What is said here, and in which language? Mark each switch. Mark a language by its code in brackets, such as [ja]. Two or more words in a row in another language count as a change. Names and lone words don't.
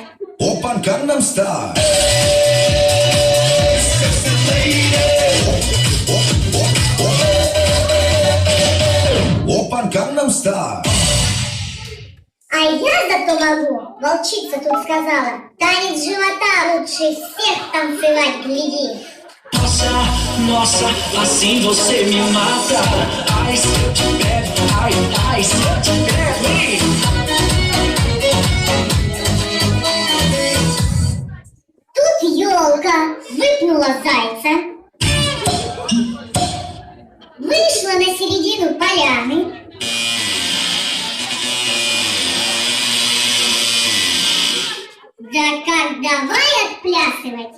[ko] Опан Gangnam Style. Опан Gangnam Style. [ru] А я зато могу, волчица тут сказала, танец живота лучше всех танцевать, гляди. [pt] Nossa, assim você me mata. Ai, se eu te pego, ai, se eu te pego. [ru] Тут елка выпнула зайца, Вышла на середину поляны. Да как давай отплясывать.